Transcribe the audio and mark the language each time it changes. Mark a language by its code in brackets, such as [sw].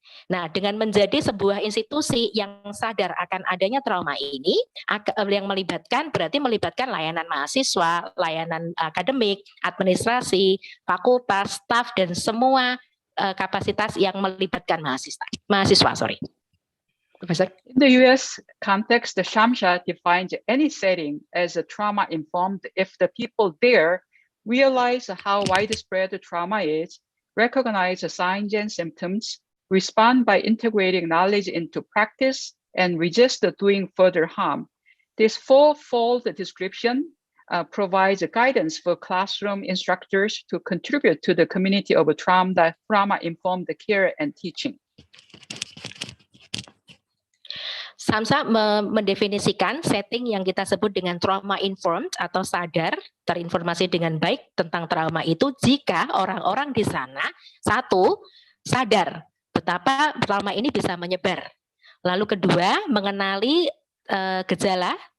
[id] Nah, dengan menjadi sebuah institusi yang sadar akan adanya trauma ini, yang melibatkan layanan mahasiswa, layanan akademik, administrasi, fakultas, staf, dan semua kapasitas yang melibatkan mahasiswa. [en] Professor. In the U.S. context, the Shamsha defines any setting as a trauma-informed if the people there realize how widespread the trauma is, recognize the signs and symptoms, respond by integrating knowledge into practice, and resist doing further harm. This four-fold description provides guidance for classroom instructors to contribute to the community of trauma-informed care and teaching. [id] Samsa mendefinisikan setting yang kita sebut dengan trauma-informed atau sadar, terinformasi dengan baik tentang trauma itu jika orang-orang di sana, satu, sadar betapa trauma ini bisa menyebar. Lalu kedua, mengenali gejala